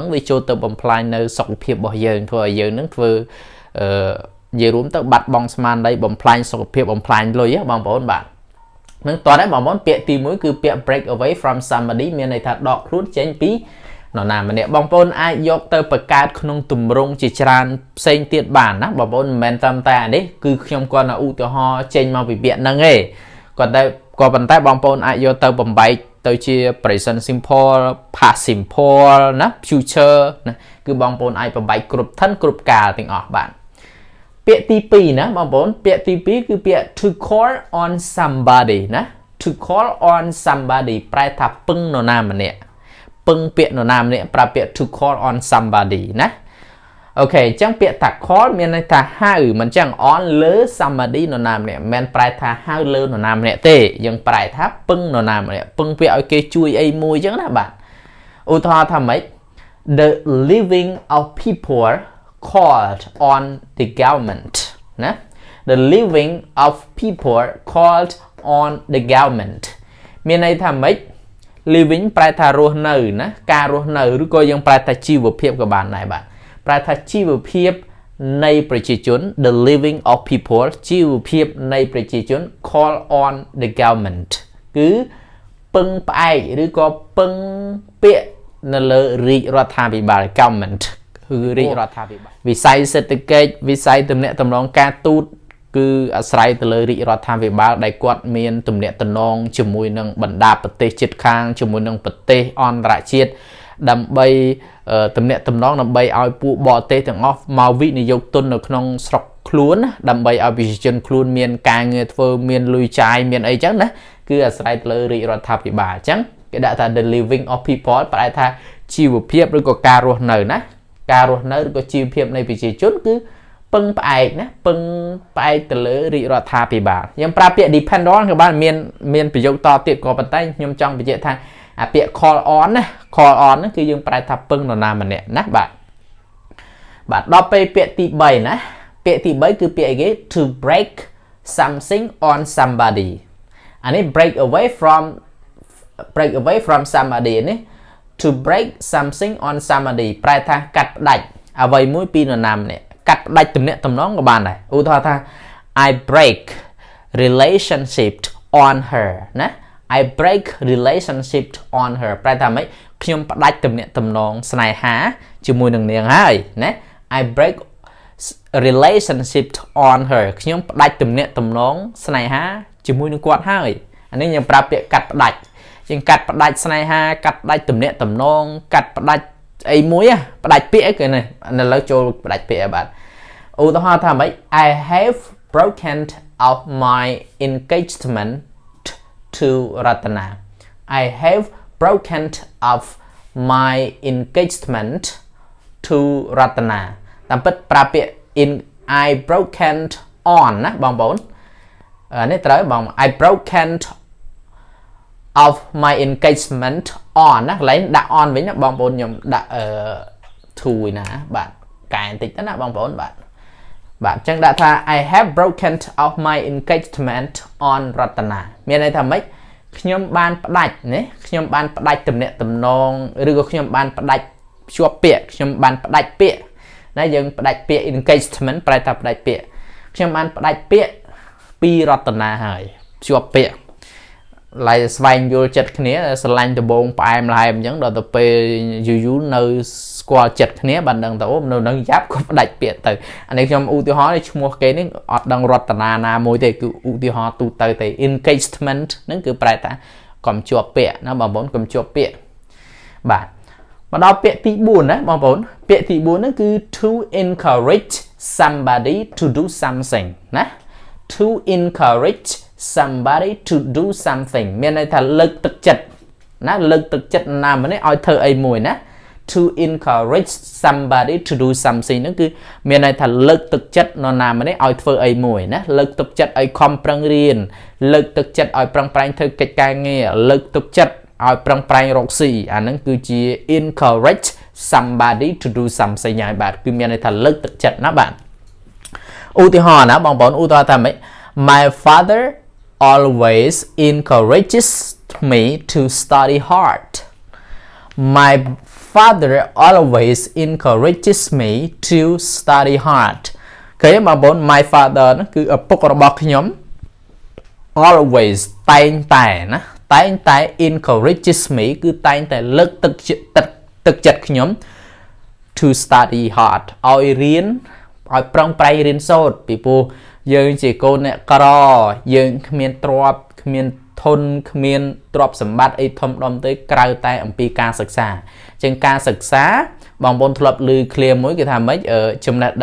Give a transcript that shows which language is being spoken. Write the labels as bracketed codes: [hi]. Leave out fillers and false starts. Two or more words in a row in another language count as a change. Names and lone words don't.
[km] វាចូលទៅបំផ្លាញនៅសុខភាពរបស់យើងធ្វើឲ្យយើងនឹងធ្វើនិយាយរួមទៅបាត់បង់ស្មារតីបំផ្លាញសុខភាពបំផ្លាញលុយបងប្អូនបាទនឹងតោះដែរបងប្អូនពាក្យទី1គឺពាក្យ [en] break away from somebody [km] មានន័យថាដកខ្លួនចេញ ពីនរណាម្នាក់បងប្អូនអាចយកទៅបង្កើតក្នុងទម្រង់ជាច្រើនផ្សេងទៀតបានណាបងប្អូនមិនមែនត្រឹមតែអានេះគឺខ្ញុំគាត់នៅឧទាហរណ៍ចេញមកពីពាក្យហ្នឹងឯងក៏ ប៉ុន្តែបងប្អូនអាចយកទៅបំបែកទៅជា [en] present simple past simple [km] ណា future ណាគឺបងប្អូនអាចបំបែកគ្រប់ឋិនគ្រប់កាល ទាំងអស់បាទពាក្យទី2ណាបងប្អូនពាក្យទី2គឺពាក្យ [en] to call on somebody [km] ណា [en] to call on somebody [km] ប្រែថាពឹងនរណាម្នាក់ពឹងពាក្យនរណាម្នាក់ប្រើពាក្យ [en] to call on somebody [km] ណាអូខេអញ្ចឹងពាក្យថា call មានន័យថាហៅមិនចឹង on លើ somebody នរណាម្នាក់មិនប្រែថាហៅលើនរណាម្នាក់ទេយើងប្រែថាពឹងនរណាម្នាក់ពឹងពាក្យឲ្យគេជួយអីមួយចឹងណាបាទឧទាហរណ៍ថាម៉េច [en] the living of people called on the government [km] ណា [en] the living of people called on the government [km] មានន័យថាម៉េច living ប្រែថារស់នៅណាការរស់នៅឬក៏យើងប្រែថាជីវភាពក៏បានដែរបាទប្រែថាជីវភាពនៃប្រជាជន [en] the living of people [km] ជីវភាពនៃប្រជាជន [en] call on the government [km] គឺពឹងផ្អែកឬក៏ពឹង ពាក្យនៅលើរាជរដ្ឋាភិបាល government គឺរាជរដ្ឋាភិបាលវិស័យសេដ្ឋកិច្ចវិស័យទំនាក់ទំនងការទូតគឺអាស្រ័យទៅលើរាជរដ្ឋាភិបាលដែលគាត់មានទំនាក់ទំនងជាមួយនឹងបណ្ដាប្រទេសជិ តខាងជាមួយនឹងប្រទេសអន្តរជាតិដើម្បីទំនាក់ទំនងដើម្បីឲ្យពួកបរទេសទាំងអស់មកវិនិយោគទុននៅក្នុងស្រុកខ្លួនដើម្បីឲ្យប្រជាជនខ្លួន មានការងារធ្វើមានលុយចាយមានអីចឹងណាគឺអាស្រ័យទៅលើរាជរដ្ឋាភិបាលអញ្ចឹងគេដាក់ថា [en] the living of people [km] ប្រែថាជីវភាពឬក៏ការរស់នៅណាការរស់នៅឬក៏ជីវភាពនៃប្រជាជនគឺពឹងផ្អែកណាពឹងផ្អែកទៅលើរាជរដ្ឋាភិបាលយើងប្រើពាក្យ [en] depend on [km] ក៏បានមានប្រយោគតទៀតក៏ប៉ុន្តែខ្ញុំចង់បញ្ជាក់ថាអាពាក្យ [en] call on [km] ណា [en] call on [km] ហ្នឹងគឺយើងប្រែថាពឹងនរណាម្នាក់ណាបាទដល់ពេលពាក្យទី3ណាពាក្យទី3គឺពាក្យអីគេ [en] to break something on somebody [km] អានេះ [en] break away from somebody [km] នេះ [en] to break something on somebody [km] ប្រែថាកាត់ផ្ដាច់អ្វីមួយពីនរណាម្នាក់កាត់ផ្ដាច់ទំនាក់ទំនងក៏បានដែរឧទាហរណ៍ថា [en] I break relationship on her [km] ណា [en] I break relationship on her [km] ប្រែថាម៉េចខ្ញុំផ្ដាច់ទំនាក់ទំនងស្នេហាជាមួយនឹងនាងហើយណា [en] I break relationship on her [km] ខ្ញុំផ្ដាច់ទំ នាក់ទំនងស្នេហាជាមួយនឹងគាត់ហើយអានេះយើងប្រើពាក្យកាត់ផ្ដាច់យើងកាត់ផ្ដាច់ ស្នេហាកាត់ផ្ដាច់ទំនាក់ទំនងកាត់ផ្ដាច់អីមួយផ្ដាច់ពាក្យគឺនេះឥឡូវចូលផ្ដាច់ពាក្យបាទឧទាហរណ៍ថាម៉េច [en] I have broken off my engagement to Ratana I have broken off my engagement to Ratana [km] តាមពិតប្រើពាក្យ in [en] I broken on [km] ណាបងប្អូននេះត្រូវបង [en] I broken of my engagement on [km] ណាកន្លែងដាក់ on វិញណាបងប្អូនខ្ញុំដាក់to ណាបាទកែបន្តិចទៅណាបងប្អូនបាទអញ្ចឹងដាក់ថា [en] I have broken off my engagement on Ratana [km] មានន័យថាម៉េចខ្ញុំបានផ្ដាច់ណាខ្ញុំបានផ្ដាច់ទំនាក់ទំនងឬក៏ខ្ញុំបានផ្ដាច់ភ្ជាប់ពាក្យខ្ញុំបានផ្ដាច់ពាក្យណាយើងផ្ដាច់ពាក្យ engagement ប្រែថាផ្ដាច់ពាក្យខ្ញុំបានផ្ដាច់ ពាក្យពីរតនាហើយភ្ជាប់ពាក្យឡៃស្វែងយល់ចិត្តគ្នាស្រឡាញ់ដំបងផ្អែមល្ហែមអញ្ចឹងដល់ទៅពេលយូរនៅស្គាល់ចិត្តគ្នាបានដឹងទៅអូនៅនឹងយ៉ាប់ក៏ផ្ដាច់ពាក្យទៅអានេះខ្ញុំឧទាហរណ៍ឈ្មោះគេនេះអត់ដឹងរត នាណាមួយទេគឺឧទាហរណ៍ទូទៅទេ engagement ហ្នឹងគឺប្រែថាកុំជាប់ពាក្យណាបងប្អូនកុំជាប់ពាក្យបាទមកដល់ពាក្យទី4ណាបងប្អូនពាក្យទី4ហ្នឹងគឺ [en] to encourage somebody to do something [km] ណា [en] to encourage somebody to do something [km] មានន័យថាលើកទឹកចិត្តណាលើកទឹកចិត្តណាម្នាក់ឲ្យធ្វើអីមួយណា [en] to encourage somebody to do something [km] ហ្នឹងគឺមានន័យថាលើកទឹកចិត្តនរណាម្នាក់ឲ្យធ្វើអីមួយណាលើកទឹកចិត្តឲ្យខំប្រឹងរៀន លើកទឹកចិត្តឲ្យប្រឹងប្រែងធ្វើកិច្ចការងារលើកទឹកចិត្តឲ្យប្រឹងប្រែងរកស៊ីអាហ្នឹងគឺជា [en] encourage somebody to do something [km] ហើយបាទគឺមានន័យថាលើកទឹកចិត្តណាបាទឧទាហរណ៍ណាបងប្អូនឧទាហរណ៍ថាម៉េច [en] My father always encourages me to study hard My father always encourages me to study hard [km] ឃើញបងប្អូន [en] My father [km] ហ្នឹងគឺឪពុករបស់ខ្ញុំ always តែងតែ [en] encourages me [km] គឺតែងតែលើកទឹកចិត្តខ្ញុំ [en] to study hard [km] ឲ្យរៀនឲ្យប្រឹងប្រែងរៀនសូត្រពីព្រោះយើងជាកូនអ្នកក្រយើងគ្មានទ្រព្យគ្មានធនគ្មានទ្រព្យសម្បត្តិអីធំដុំទេក្រៅតែអំពីការសិក្សាអញ្ចឹងការសិក្សាបងប្អូនធ្លាប់ឮឃ្លាមួយគេថាម៉េចចំណេះ